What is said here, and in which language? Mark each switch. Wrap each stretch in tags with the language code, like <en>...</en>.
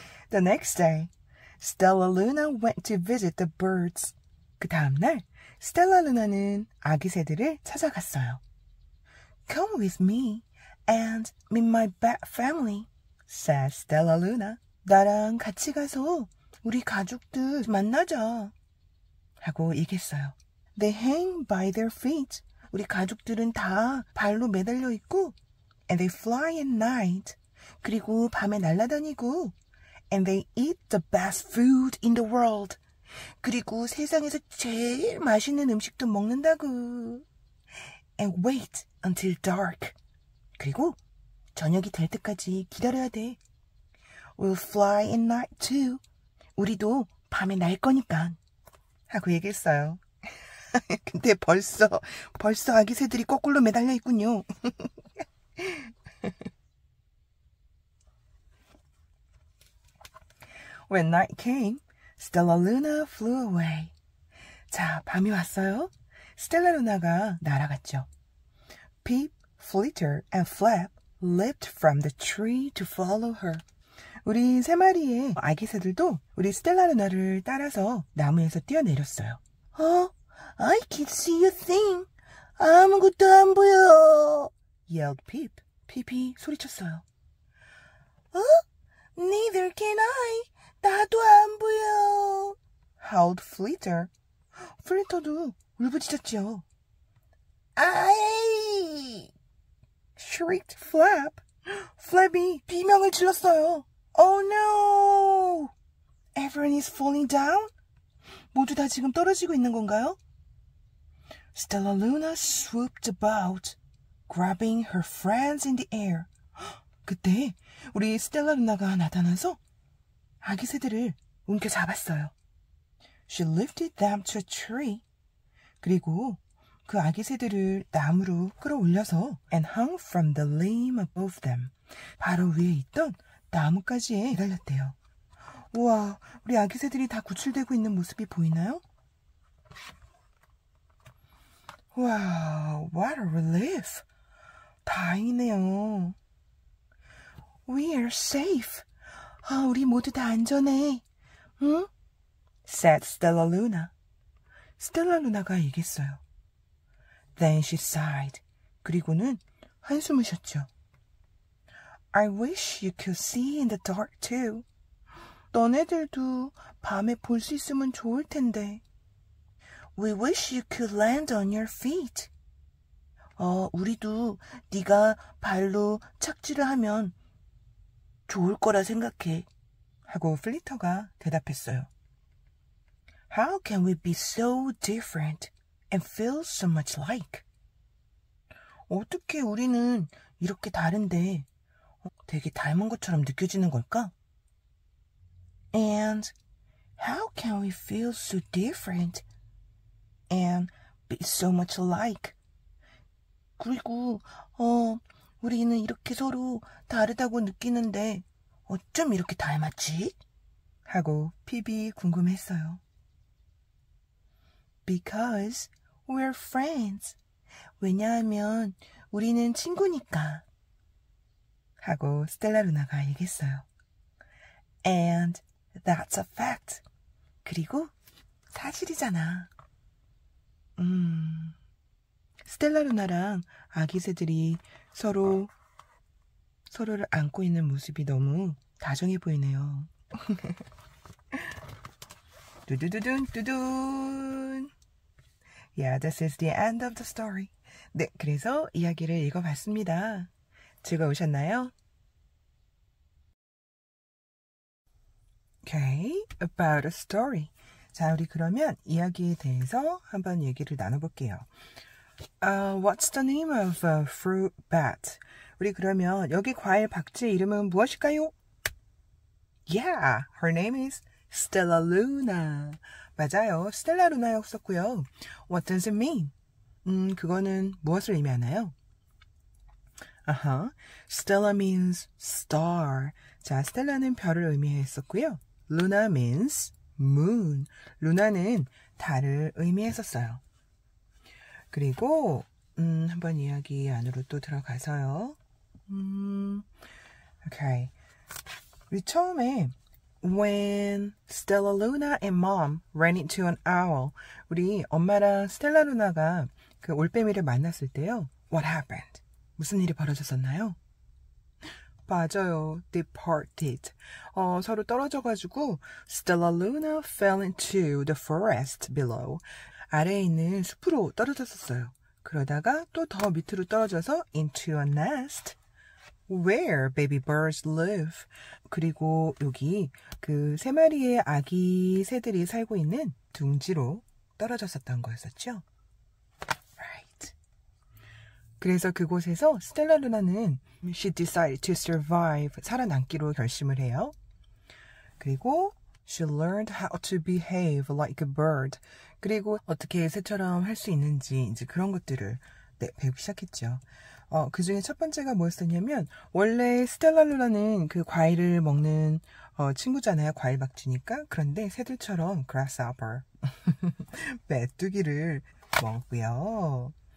<en>The next day, Stella Luna went to visit the birds.</en> <ko>그 다음날 스텔라 루나는 아기 새들을 찾아갔어요.</ko> <en>Come with me and meet my bat family, said Stella Luna.</en> <ko>나랑 같이 가서 우리 가족들 만나자. 하고 얘기했어요.</ko> <en>They hang by their feet.</en> <ko>우리 가족들은 다 발로 매달려 있고</ko> <en>and they fly at night.</en> <ko>그리고 밤에 날아다니고</ko> <en>and they eat the best food in the world.</en> <ko>그리고 세상에서 제일 맛있는 음식도 먹는다고.</ko> <en>And wait until dark.</en> <ko>그리고 저녁이 될 때까지 기다려야 돼.</ko> <en>We'll fly at night too.</en> <ko>우리도 밤에 날 거니까. 하고 얘기했어요. 근데 벌써 아기 새들이 거꾸로 매달려 있군요.</ko> <en>When night came, Stella Luna flew away.</en> <ko>자, 밤이 왔어요. 스텔라 루나가 날아갔죠.</ko> <en>Peep, Flitter, and Flap leaped from the tree to follow her.</en> <ko>우리 세 마리의 아기 새들도 우리 스텔라 루나를 따라서 나무에서 뛰어내렸어요.</ko> <en>I can't see a thing.</en> <ko>아무것도 안 보여.</ko> <en>yelled Peep.</en> <ko>핍이 소리쳤어요.</ko> <en>Neither can I.</en> <ko>나도 안 보여.</ko> <en>howled Flitter.</en> <ko>플리터도 울부짖었죠. 아이!</ko> <en>shrieked Flap.</en> <ko>플랩이 비명을 질렀어요.</ko> <en>Oh no! Everyone is falling down?</en> <ko>모두 다 지금 떨어지고 있는 건가요?</ko> <en>Stella Luna swooped about, grabbing her friends in the air.</en> <ko>그때 우리 스텔라 루나가 나타나서 아기 새들을 움켜잡았어요.</ko> <en>She lifted them to a tree.</en> <ko>그리고 그 아기 새들을 나무로 끌어올려서</ko> <en>and hung from the limb above them.</en> <ko>바로 위에 있던 나뭇가지에 매달렸대요. 우와, 우리 아기 새들이 다 구출되고 있는 모습이 보이나요?</ko> <en>Wow, what a relief.</en> <ko>다행이네요.</ko> <en>We are safe.</en> <ko>우리 모두 다 안전해. 응?</ko> <en>said Stella Luna.</en> <ko>스텔라 루나가 얘기했어요.</ko> <en>Then she sighed.</en> <ko>그리고는 한숨을 쉬었죠.</ko> <en>I wish you could see in the dark too.</en> <ko>너네들도 밤에 볼 수 있으면 좋을 텐데.</ko> <en>We wish you could land on your feet.</en> <ko>우리도 네가 발로 착지를 하면 좋을 거라 생각해. 하고 플리터가 대답했어요.</ko> <en>How can we be so different and feel so much alike?</en> <ko>어떻게 우리는 이렇게 다른데 되게 닮은 것처럼 느껴지는 걸까?</ko> <en>And how can we feel so different and be so much alike?</en> <ko>그리고 우리는 이렇게 서로 다르다고 느끼는데 어쩜 이렇게 닮았지? 하고 핍이 궁금했어요.</ko> <en>Because we're friends.</en> <ko>왜냐하면 우리는 친구니까. 하고 스텔라 루나가 얘기했어요.</ko> <en>And that's a fact.</en> <ko>그리고 사실이잖아. 스텔라 루나랑 아기 새들이 서로 서로를 안고 있는 모습이 너무 다정해 보이네요. 두두두둔 두둔.</ko> <en>Yeah, this is the end of the story.</en> <ko>네, 그래서 이야기를 읽어봤습니다. 즐거우셨나요?</ko> <en>Okay, about a story.</en> <ko>자, 우리 그러면 이야기에 대해서 한번 얘기를 나눠볼게요.</ko> <en>What's the name of a fruit bat?</en> <ko>우리 그러면 여기 과일 박쥐의 이름은 무엇일까요?</ko> <en>Yeah, her name is Stella Luna.</en> <ko>맞아요. 스텔라 루나였었고요.</ko> <en>What does it mean?</en> <ko>그거는 무엇을 의미하나요?</ko> <en>Stella means star.</en> <ko>자, 스텔라는 별을 의미했었고요.</ko> <en>Luna means moon.</en> <ko>루나는 달을 의미했었어요. 그리고 한번 이야기 안으로 또 들어가서요.</ko> <en>Okay.</en> <ko>우리 처음에</ko> <en>When Stella Luna and Mom ran into an owl.</en> <ko>우리 엄마랑 스텔라 루나가 그 올빼미를 만났을 때요.</ko> <en>What happened?</en> <ko>무슨 일이 벌어졌었나요? 맞아요.</ko> <en>They parted.</en> <ko>서로 떨어져가지고</ko> <en>Stella Luna fell into the forest below.</en> <ko>아래에 있는 숲으로 떨어졌었어요. 그러다가 또 더 밑으로 떨어져서</ko> <en>into a nest where baby birds live.</en> <ko>그리고 여기 그 세 마리의 아기 새들이 살고 있는 둥지로 떨어졌었던 거였었죠.</ko> <en>Right.</en> <ko>그래서 그곳에서 스텔라 루나는</ko> <en>she decided to survive.</en> <ko>살아남기로 결심을 해요. 그리고</ko> <en>she learned how to behave like a bird.</en> <ko>그리고 어떻게 새처럼 할 수 있는지 이제 그런 것들을 배우기 시작했죠. 그 중에 첫 번째가 뭐였었냐면 원래 스텔라 루나는 그 과일을 먹는 친구잖아요. 과일 박쥐니까. 그런데 새들처럼 grasshopper 메뚜기를 먹고요.</ko>